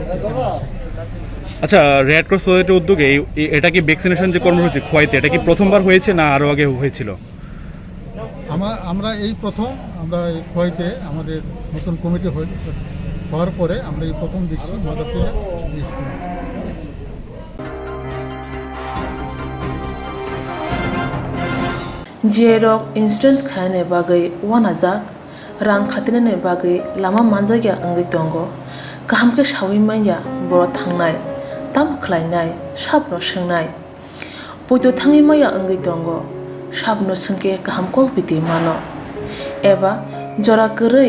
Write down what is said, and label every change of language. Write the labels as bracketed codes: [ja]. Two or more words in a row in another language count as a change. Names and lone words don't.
[bn] আচ্ছা, রেড ক্রস সোসাইটির উদ্যোগে এটা কি ভ্যাকসিনেশন যে কর্মসূচি খোয়াইতে, এটা কি প্রথমবার হয়েছে না আরও আগে হয়েছিল? আমরা এই প্রথম আমরা এই খোয়াইতে আমাদের নতুন কমিটি হওয়ার পরে আমরা এই প্রথম দিচ্ছি মাদারটিলা স্কিম। [trp] जेरक इन्सुरेन्स खाने बागै वानाजाक रां खातिने बागै लामा मानजागिया अंगै दंगो गाहामके सावि माइया बर' थांनाय ताम खलायनाय साबनो सोंनाय बयद' थाङै माइया अंगै दंगो साबनो सोंके गाहामको बिदि मानो एबा जरा गोरै